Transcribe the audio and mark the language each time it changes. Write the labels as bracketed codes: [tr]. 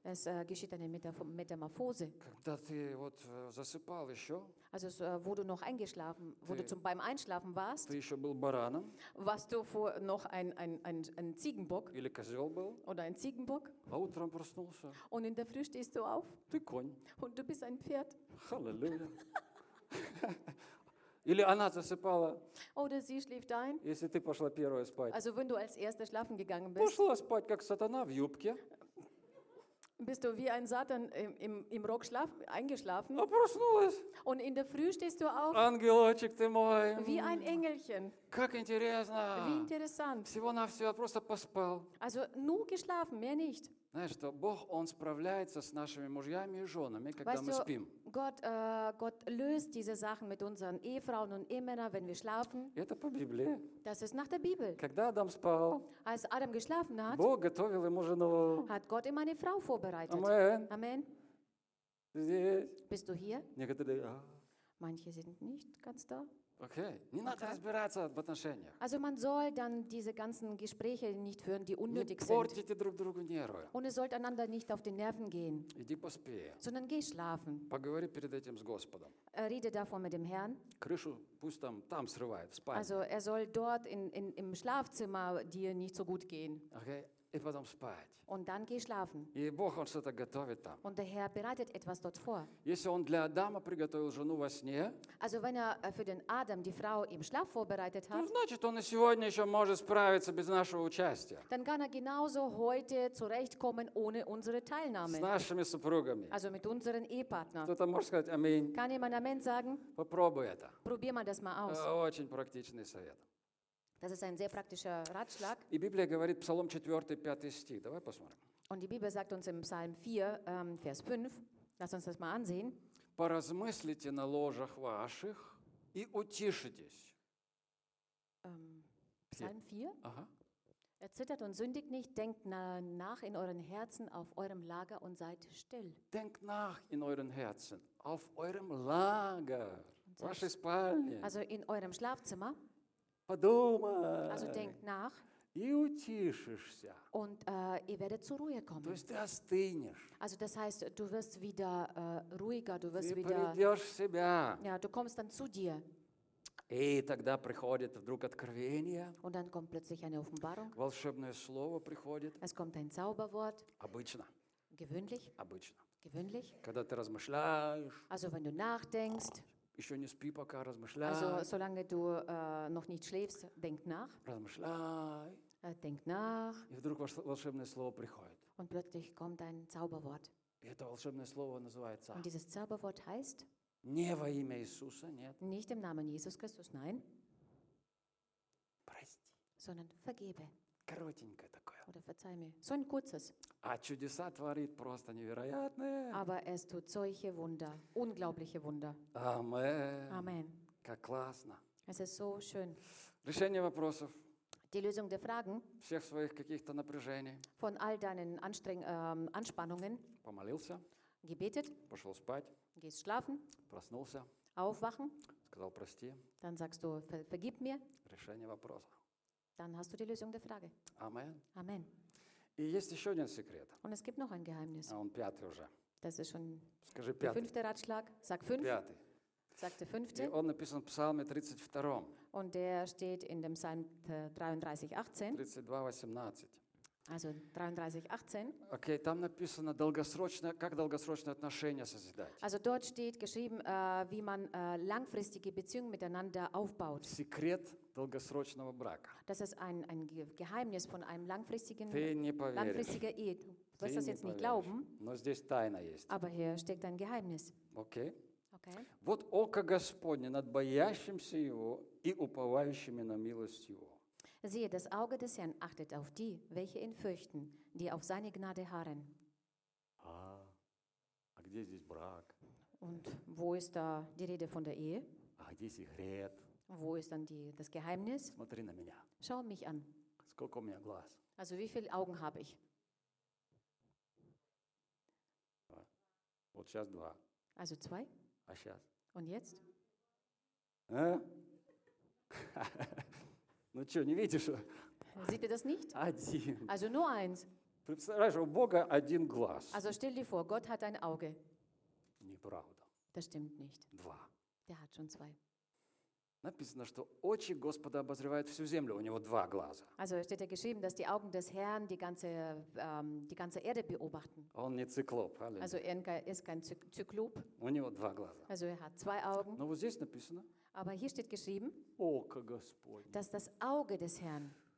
[de] Es geschieht eine Metamorphose. [ru] Когда ты вот засыпал еще. [de] Also wo du noch eingeschlafen, [ru] ты, [de] wo du zum beim Einschlafen warst. [ru] Ты еще был бараном. [de] Warst du vor noch ein Ziegenbock? [ru] Или козел был. [de] Oder ein Ziegenbock? [ru] А утром проснулся. [de] Und in der Früh stehst du auf. [ru] Ты конь. [de] Und du bist ein Pferd. Halleluja. [ru] Или она засыпала. [de] Oder sie schlief ein. [ru] Если ты пошла первая спать. [de] Also wenn du als erste schlafen gegangen bist. [ru] Пошла спать, как сатана в юбке. [de] Bist du wie ein Satan im Rock eingeschlafen? [ru] А проснулась. [de] Und in der Früh stehst du auf. [ru] Ангелочек ты мой. [de] Wie ein Engelchen. [ru] Как интересно. [de] Wie interessant. [ru] Всего-навсего просто поспал. [de] Also nur geschlafen, mehr nicht. [ru] Знаешь, что Бог, Он справляется с нашими мужьями и женами, когда [de] weißt [ru] мы спим. [de] Gott löst diese Sachen mit unseren Ehefrauen und Ehemännern, wenn wir schlafen. [ru] Это по Библии. [de] Das ist nach der Bibel. [ru] Когда Адам спал, [de] als Adam geschlafen hat, [ru] Бог готовил ему жену. [de] Hat Gott ihm eine Frau vorbereitet. Amen. Amen. [ru] Здесь. [de] Bist du hier? [ru] Некоторые, а. [de] Manche sind nicht ganz da. [ru] Okay, не надо разбираться в отношениях. [de] Also man soll dann diese ganzen Gespräche nicht führen, die unnötig sind. [ru] Не портите друг другу нервы. [de] Und es sollte einander nicht auf die Nerven gehen. [ru] Иди поспи. [de] Sondern geh schlafen. [ru] Поговори перед этим с Господом. [de] Rede davor mit dem Herrn. [ru] Крышу пусть там срывает, в спальне. [de] Also soll dort im Schlafzimmer dir nicht so gut gehen. [ru] Okay. И потом спать. [de] Und dann geh schlafen. [ru] И Бог, Он что-то готовит там. [de] Und der Herr bereitet etwas dort vor. [ru] Если Он для Адама приготовил жену во сне, [de] also wenn für den Adam die Frau im Schlaf vorbereitet hat, [ru] то значит, Он и сегодня еще может справиться без нашего участия. [de] Dann kann genauso heute zurechtkommen ohne unsere Teilnahme. [ru] С нашими супругами. [de] Also mit unseren Ehepartnern. [ru] Кто-то может сказать аминь. [de] Kann jemand Amen sagen? [ru] Попробуй это. [de] Probier mal das mal aus. [ru] Очень практичный совет. [de] Das ist ein sehr praktischer Ratschlag. [ru] И Библия говорит Псалом 4, 5 стих. Давай посмотрим. [de] Und die Bibel sagt uns im Psalm 4, Vers 5. Lass uns das mal ansehen. [ru] Поразмыслите на ложах ваших и утишитесь. [de] Psalm 4? [ru] Ага. [de] Erzittert und sündigt nicht, denkt nach in euren Herzen auf eurem Lager und seid still. Denkt nach in euren Herzen auf eurem Lager. [ru] Вашей спальне. [de] Also in eurem Schlafzimmer. [ru] Подумай. [de] Also denkt nach. [ru] И утишишься. [de] Und ihr werdet zur Ruhe kommen. [ru] То есть ты остынешь. [de] Also das heißt, du wirst wieder ruhiger, du wirst [ru] ты [de] wieder. [ru] Ты придешь в себя. [de] Ja, du kommst dann zu dir. [ru] И тогда приходит вдруг откровение. [de] Und dann kommt plötzlich eine Offenbarung. [ru] Волшебное слово приходит. [de] Es kommt ein Zauberwort. [ru] Обычно. [de] Gewöhnlich. [ru] Обычно. [de] Gewöhnlich. [ru] Когда ты размышляешь. [de] Also wenn du nachdenkst. [ru] Еще не спи, пока размышляй. [de] Also, solange du noch nicht schläfst, denk nach. [ru] Размышляй. [de] Denk nach. [ru] И вдруг волшебное слово приходит. [de] Und plötzlich kommt ein Zauberwort. [ru] И это волшебное слово называется. [de] Und dieses Zauberwort heißt? [ru] Не во имя Иисуса, нет. [de] Nicht im Namen Jesus Christus, nein. [ru] Прости. [de] Sondern vergebe. [ru] Коротенькое такое. [de] Oder verzeih mir. So ein kurzes. [ru] А чудеса творит просто невероятные. [de] Aber es tut solche Wunder, unglaubliche Wunder. Amen. [ru] Как классно. [de] Es ist so schön. [ru] Решение вопросов. [de] Die Lösung der Fragen. [ru] Всех своих каких-то напряжений. [de] Von all deinen Anspannungen. [ru] Помолился. [de] Gebetet. [ru] Пошел спать. [de] Gehst schlafen. [ru] Проснулся. [de] Aufwachen. [ru] Сказал прости. [de] Dann sagst du, vergib mir. [ru] Решение вопроса. [de] Dann hast du die Lösung der Frage. Amen. Amen. [ru] И есть еще один секрет. [de] Und es gibt noch ein Geheimnis. [ru] А он пятый уже. [de] Das ist schon [ru] Скажи пятый. [de] Fünfte Ratschlag. Sag fünf. [ru] Пятый. [de] Sag der fünfte. [ru] И он написан в Псалме 32. [de] Und der steht in dem Psalm 33, 18. 32, 18. Also 33, 18. [ru] Okay, там написано долгосрочное, как долгосрочные отношения созидать. [de] Also dort steht geschrieben, wie man langfristige Beziehungen miteinander aufbaut. [ru] Секрет долгосрочного брака. [de] Das ist ein Geheimnis von einem langfristigen Ehe. Du wirst das jetzt nicht glauben. [ru] Но здесь тайна есть. [de] Aber hier steckt ein Geheimnis. [en] Okay. Okay. [ru] Вот око Господне над боящимся Его и уповающими на милость Его. [de] Siehe, das Auge des Herrn achtet auf die, welche ihn fürchten, die auf seine Gnade harren. [ru] А где здесь брак? [de] Und wo ist da die Rede von der Ehe? [ru] А где секрет? [de] Wo ist dann das Geheimnis? [ru] Смотри на меня. [de] Schau mich an. [ru] Сколько у меня глаз? [de] Also wie viele Augen habe ich? [ru] Вот сейчас два. [de] Also zwei. [ru] А сейчас? [de] Und jetzt? [ru] А? Ну что, не видишь? [de] Sieht ihr das nicht? [ru] Один. [de] Also nur eins. [ru] Представляешь, у Бога один глаз. [de] Also stell dir vor, Gott hat ein Auge. [ru] Неправда. [de] Das stimmt nicht. [ru] Два. [de] Der hat schon zwei. [ru] Написано, что очи Господа обозревают всю землю, у него два глаза. [de] Also steht ja geschrieben, dass die Augen des Herrn die ganze Erde beobachten. [ru] Он не циклоп, аллилуйя. [de] Also er ist kein Zyklop. [ru] У него два глаза. [de] Also er hat zwei Augen. [ru] Но вот здесь написано. [de] Aber hier steht geschrieben. [ru] Око Господне. [de] Dass das Auge des Herrn.